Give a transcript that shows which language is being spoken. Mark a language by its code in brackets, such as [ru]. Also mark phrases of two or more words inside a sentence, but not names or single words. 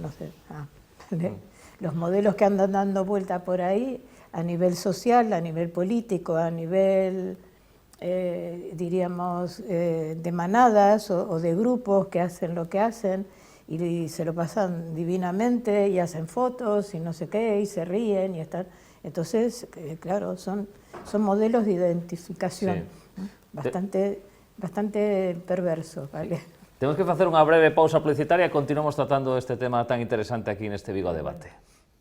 [es] No sé, los modelos que andan dando vuelta por ahí, a nivel social, a nivel político, a nivel, diríamos, de manadas o de grupos que hacen lo que hacen y se lo pasan divinamente y hacen fotos y no sé qué y se ríen y están... Entonces, claro, son modelos de identificación bastante perversos, ¿vale? [gl] Tenemos que facer unha breve pausa publicitaria e continuamos tratando este tema tan interesante aquí neste Vigo a Debate.